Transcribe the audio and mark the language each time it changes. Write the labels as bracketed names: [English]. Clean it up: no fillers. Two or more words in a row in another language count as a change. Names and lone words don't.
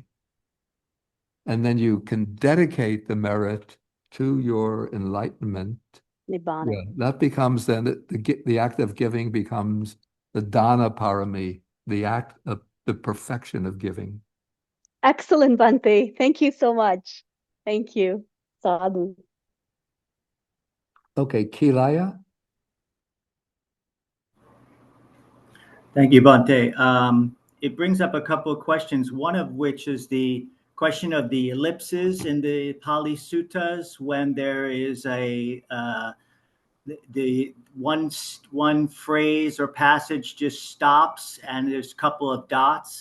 [English] And then you can dedicate the merit to your enlightenment. Nibbana. Yeah, that becomes then the act of giving becomes the [Pali] dana parami, [English] the act of the perfection of giving. Excellent, Bante. Thank you so much. Thank you. Sadhu. Okay, Kilaya. Thank you, Bhante. It brings up a couple of questions, one of which is the question of the ellipses in the Pali Suttas when there is the one phrase or passage just stops and there's a couple of dots.